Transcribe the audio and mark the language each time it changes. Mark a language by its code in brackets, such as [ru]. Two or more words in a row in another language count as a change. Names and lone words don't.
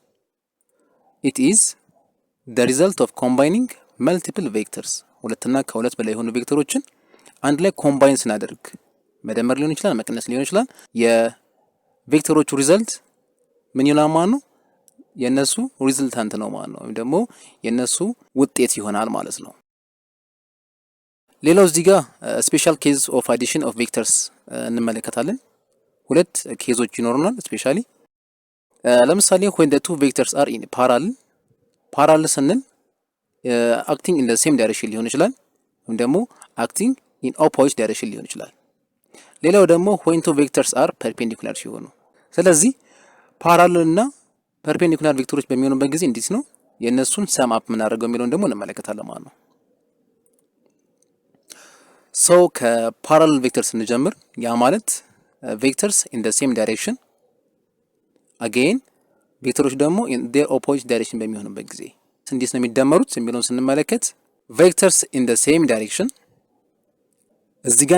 [en] It is the result of combining multiple vectors። [am] ሁለትና ከሁለት በላይ የሆኑ ቬክተሮችን አንድ ላይ ኮምባይን ስናደርግ መደመር ሊሆን ይችላል፣ መቀነስ ሊሆን ይችላል። የቬክተሮቹ ሪዘልት ምን ይሆናል ማለት ነው? የነሱ ሪዘልታንት ነው ማለት ነው፣ ወይም ደግሞ የነሱ ውጤት ይሆናል ማለት ነው። ሌላው እዚህ ጋር [en] special case of addition of vectors [am] እንመለከታለን። ሁለት ኬዞች ይኖሩናል ስፔሻሊ። ለምሳሌ [en] when the two vectors are in parallel [am] ስንል [en] acting in the same direction [am] ሊሆን ይችላል፣ ወይም ደግሞ [en] acting in opposite direction [am] ሊሆን ይችላል። ሌላው ደግሞ [en] when two vectors are perpendicular [am] ሲሆኑ። ስለዚህ ፓራለል እና ፐርፔንዲኩላር ቬክተሮች በሚሆኑበት ጊዜ እንዴት ነው የእነሱን [en] sum up [am] የምናደርገው የሚለውን ደግሞ እንመለከታለን ማለት ነው። ሶ ከፓራለል ቬክተር ስንጀምር ያ ማለት [en] vectors in the same direction [am] አጌን ቬክተሮች ደግሞ [en] in the opposite direction [am] በሚሆኑበት ጊዜ እንዴት ነው የሚደመሩት የሚለውን ስንመለከት [en] vectors in the same direction [am] እዚህ ጋር